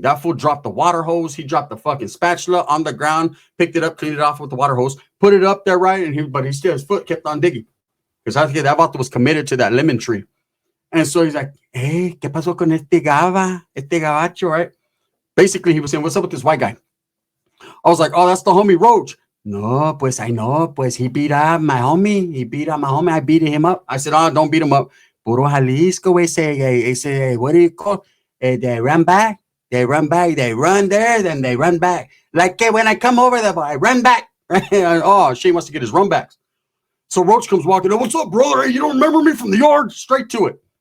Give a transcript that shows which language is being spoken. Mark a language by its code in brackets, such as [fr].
[en] That fool dropped the water hose. He dropped the fucking spatula on the ground, picked it up, cleaned it off with the water hose, put it up there, right? But his foot kept on digging. Because I think that vato was committed to that lemon tree. And so he's like, hey, [es] ¿qué pasó con este gabacho, [en] right? Basically, he was saying, what's up with this white guy? I was like, oh, that's the homie Roach. [es] No, pues [en] I know, pues he beat up my homie. I beat him up. I said, oh, don't beat him up. [es] Puro Jalisco, ese, [en] what do you call? They run back. They run there, then they run back. Like, when I come over there, I run back. Oh, Shane wants to get his run backs. So Roach comes walking up. What's up, brother? Hey, you don't remember me from the yard? Straight to it.